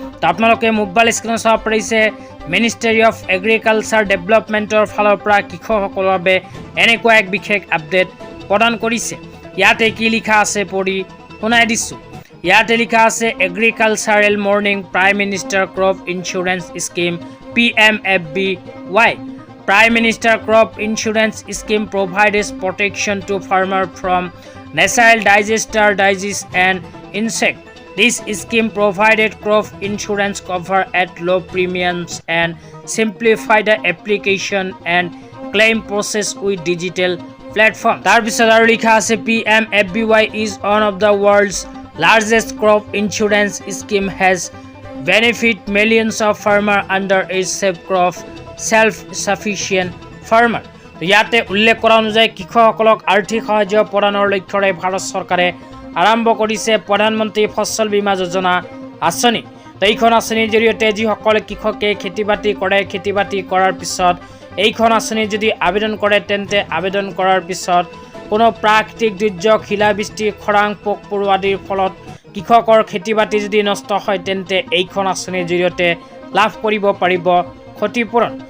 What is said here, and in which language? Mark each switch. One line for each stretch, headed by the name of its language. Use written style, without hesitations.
Assamese: তো আপোনালোকে মোবাইল স্ক্ৰীনত চাব পাৰিছে, মিনিষ্ট্ৰী অফ এগ্ৰিকালচাৰ ডেভেলপমেণ্টৰ ফালৰ পৰা কৃষকসকলৰ বাবে এনেকুৱা এক বিশেষ আপডেট প্ৰদান কৰিছে। ইয়াতে কি লিখা আছে পঢ়ি শুনাই দিছোঁ। ইয়াতে লিখা আছে
English: agricultural morning prime minister crop insurance scheme
Assamese: PMFBY।
English: Prime Minister Crop Insurance Scheme provides protection to farmers from natural disaster, disease and insect. This scheme provided crop insurance cover at low premiums and simplify the application and claim process with digital platform.
Assamese: তাৰপিছত আৰু লিখা আছে
English: PMFBY is one of the world's largest crop insurance scheme, has benefit millions of farmers under its safe crop self-sufficient farmer।
Assamese: ইয়াতে উল্লেখ কৰা অনুযায়ী কৃষকসকলক আৰ্থিক সাহায্য প্ৰদানৰ লক্ষ্যৰে ভাৰত চৰকাৰে আৰম্ভ কৰিছে প্ৰধানমন্ত্ৰী ফচল বীমা যোজনা আঁচনি। এইখন আঁচনিৰ জৰিয়তে যিসকলে কৃষকে খেতি বাতি কৰে, খেতি বাতি কৰাৰ পিছত এইখন আঁচনি যদি আবেদন কৰে, তেন্তে আবেদন কৰাৰ পিছত কোনো প্ৰাকৃতিক দুৰ্যোগ, শিলাবৃষ্টি, খৰাং, পোক পৰুৱা আদিৰ ফলত কৃষকৰ খেতি বাতি যদি নষ্ট হয়, তেন্তে এইখন আঁচনিৰ জৰিয়তে লাভ কৰিব পাৰিব ক্ষতিপূৰণ।